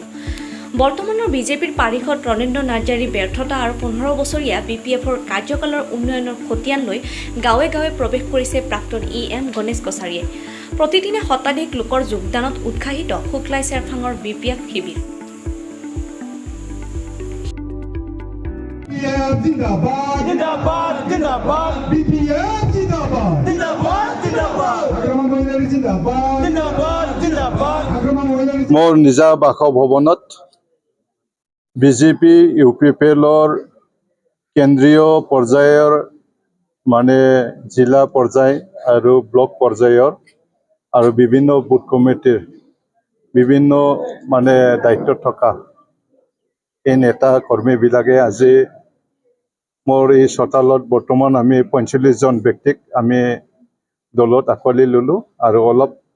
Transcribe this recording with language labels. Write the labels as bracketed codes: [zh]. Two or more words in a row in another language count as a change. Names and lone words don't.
[as] বৰ্তমানৰ বিজেপিৰ পাৰিষদ ৰণেন্দ্ৰ নাৰ্জাৰীৰ ব্যৰ্থতা আৰু 15 বছৰীয়া বিপিএফৰ কাৰ্যকালৰ উন্নয়নৰ খতিয়ান লৈ গাঁৱে গাঁৱে প্ৰৱেশ কৰিছে প্ৰাক্তন EM গণেশ কছাৰীয়ে। প্ৰতিদিনে শতাধিক লোকৰ যোগদানত উৎসাহিত শুক্লাইচাৰভাঙৰ বিপিএফ শিবিৰ। [brx] जिंदाबाद जिंदाबाद जिंदाबाद बीपीएफ जिंदाबाद जिंदाबाद जिंदाबाद आक्रमण महिलारी जिंदाबाद जिंदाबाद जिंदाबाद आक्रमण महिलारी [as] মোৰ নিজা बासभवনত বিজেপি ইউপিপিএলৰ কেন্দ্ৰীয় পৰ্যায়ৰ মানে জিলা পৰ্যায় আৰু ব্লক পৰ্যায়ৰ আৰু বিভিন্ন বুথ কমিটিৰ বিভিন্ন মানে দায়িত্বত থকা এই নেতা কৰ্মীবিলাকে আজি মোৰ এই চোতালত বৰ্তমান আমি 45 জন ব্যক্তিক আমি দলত আঁকোৱালি ল'লোঁ আৰু অলপ